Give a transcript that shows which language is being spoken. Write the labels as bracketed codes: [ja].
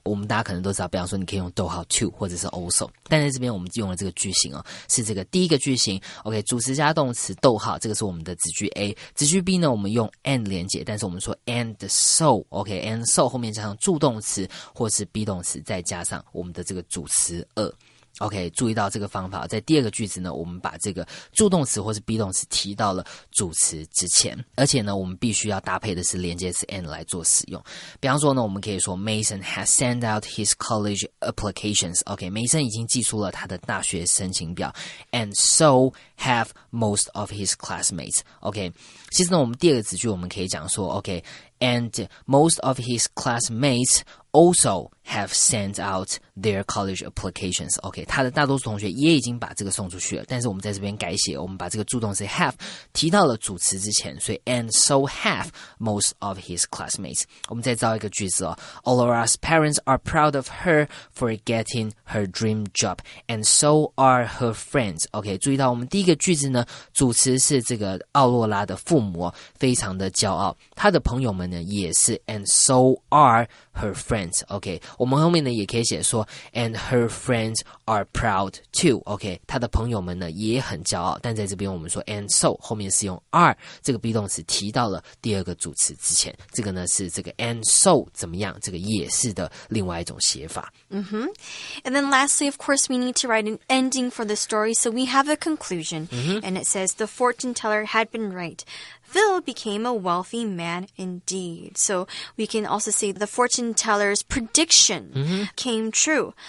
[zh] 我们大家可能都知道，比方说你可以用逗号 to 或者是 also， 但在这边我们用了这个句型是这个第一个句型 OK， 主词加动词逗号，这个是我们的子句 A， 子句 B 呢我们用 and 连结，但是我们说 and so OK and so 后面加上助动词或是 be 动词，再加上我们的这个主词OK， 注意到这个方法，在第二个句子呢，我们把这个助动词或是 be 动词提到了主词之前，而且呢，我们必须要搭配的是连接词 and 来做使用。比方说呢，我们可以说 [en] Mason has sent out his college applications。OK， [zh] 梅森已经寄出了他的大学申请表 [en] ，and so have most of his classmates。OK， [zh] 其实呢，我们第二个子句我们可以讲说 [en] OK。And most of his classmates also have sent out their college applications. [zh] OK， 他的大多数同学也已经把这个送出去了，但是我们在这边改写，我们把这个助动词 have 提到了主词之前，所以 [en] and so have most of his classmates. [zh] 我们再造一个句子 [en] Aurora's parents are proud of her for getting her dream job, and so are her friends. [zh] OK， 注意到我们第一个句子呢，主词是这个奥洛拉的父母非常的骄傲，他的朋友们呢也是 [en] and so are her friends. [zh] OK， 我们后面呢也可以写说 [en] and her friends are proud too. [zh] OK， 他的朋友们呢也很骄傲，但在这边我们说 and so 后面是用 are 这个 be 动词提到了第二个主词之前，这个呢是这个 and so 怎么样，这个也是的另外一种写法。 [en] And then lastly, of course, we need to write an ending for the story, so we have a conclusion. And it says, the fortune teller had been right. Phil became a wealthy man indeed. So we can also say the fortune teller's prediction came true.